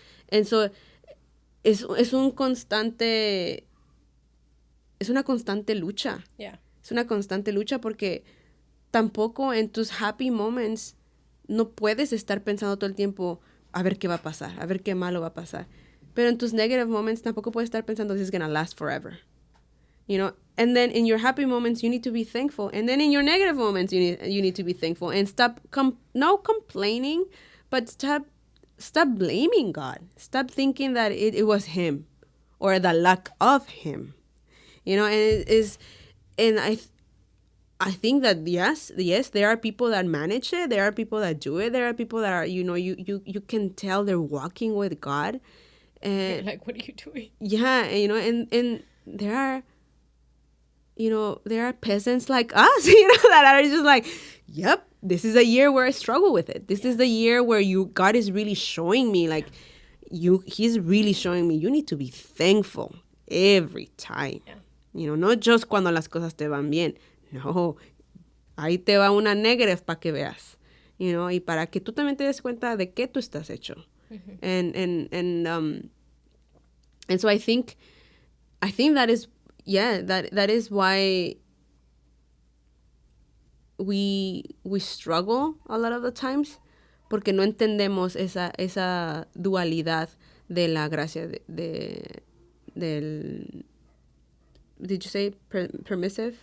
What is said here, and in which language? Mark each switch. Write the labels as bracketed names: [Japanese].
[English] And so, [Spanish] es una constante lucha. [English] Yeah. [Spanish] Es una constante lucha porque tampoco en tus [English] happy moments [Spanish] no puedes estar pensando todo el tiempo a ver qué va a pasar, a ver qué malo va a pasar. Pero en tus [English] negative moments [Spanish] tampoco puedes estar pensando [English] this is going to last forever. You know? And then in your happy moments you need to be thankful. And then in your negative moments you need to be thankful. And stop not complaining, but stop blaming God. Stop thinking that it was him or the lack of him. You know, and it is, and I think that yes, there are people that manage it. There are people that do it. There are people that are, you know, you can tell they're walking with God. And You're like, what are you doing? yeah, and, you know, and there are, you know, there are peasants like us, you know, that are just like, yep, this is a year where I struggle with it. This is the year where God is really showing me, like, he's really showing me you need to be thankful every time. Yeah. You know, not just [Spanish] cuando las cosas te van bien. No, ahí te va una [English] negative [Spanish] para que veas, [English] you know, [Spanish] y para que tú también te des cuenta de qué tú estás hecho. [English] And so I think that is, yeah, that is why we struggle a lot of the times, [Spanish] porque no entendemos esa dualidad de la gracia del [English] did you say permissive?